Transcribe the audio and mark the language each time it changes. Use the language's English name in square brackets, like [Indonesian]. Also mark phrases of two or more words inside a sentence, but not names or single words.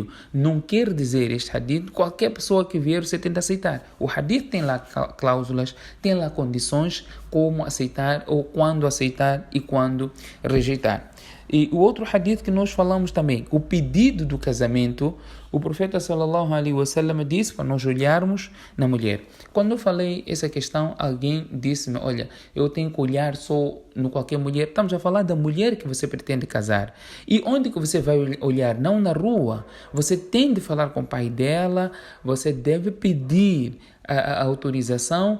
[Portuguese] Não quer dizer este hadith, qualquer pessoa que vier você tem de aceitar. O hadith tem lá cláusulas, tem lá condições como aceitar ou quando aceitar e quando rejeitar. E o outro hadith que nós falamos também, o pedido do casamento, o profeta [Arabic] صلى الله عليه وسلم [Portuguese] disse para nós olharmos na mulher. Quando eu falei essa questão, alguém disse-me, olha, eu tenho que olhar só no qualquer mulher. Estamos a falar da mulher que você pretende casar. E onde que você vai olhar? Não na rua. Você tem de falar com o pai dela, você deve pedir a autorização.